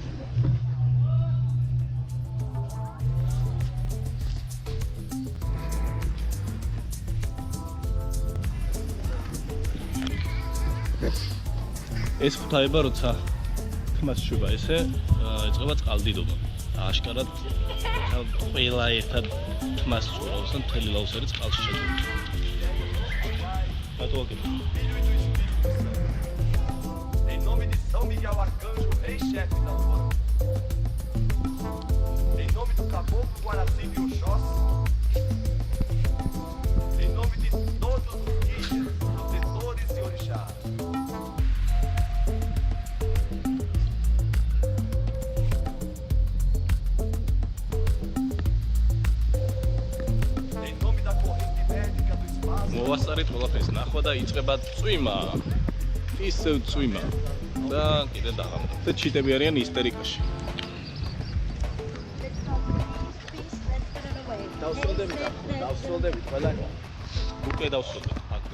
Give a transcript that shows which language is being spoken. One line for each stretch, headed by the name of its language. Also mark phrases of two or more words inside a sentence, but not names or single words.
Georgian: ეს ღვთაება როცა თმას შვება ესე ეწევა წყალდიდობა. აშკარად ყველა ერთად თმას წურავს და მთელი ლაუსერი წყალში შეძლებდა.
Portuguese: Em nome de São Miguel Arcanjo, rei chefe da Lua. Em nome do caboclo Guaraci e Oxóssi. Em nome de todos os guias, protetores e orixás. Em nome da corrente médica do espaço.
Georgian: მოვასწარეთ ყველაფერს ნახვა და იწყება წვიმა. ისევ წვიმა. და კიდე დაღამდა. და ჩიტები არიან ისტერიკაში. დავსრულდებით ყველა. უკვე დავსრულდით.